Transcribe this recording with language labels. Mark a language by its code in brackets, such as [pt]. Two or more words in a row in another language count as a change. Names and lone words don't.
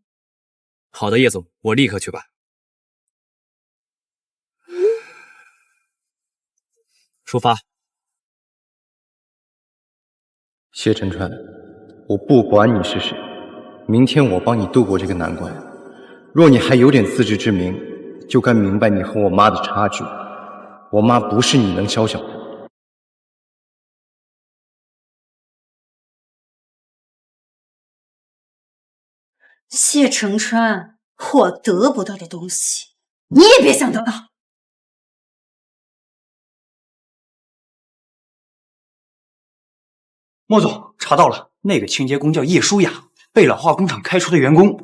[zh] 好的，葉總，我立刻去辦。出發。謝承川，我不管你是誰，明天我幫你度過這個難關。若你還有點自知之明，就該明白你和我媽的差距。我媽不是你能消消的。謝承川，我得不到的東西，你也別想得到。莫总，查到了，那個清潔工叫葉舒雅，被老化工廠開除的員工。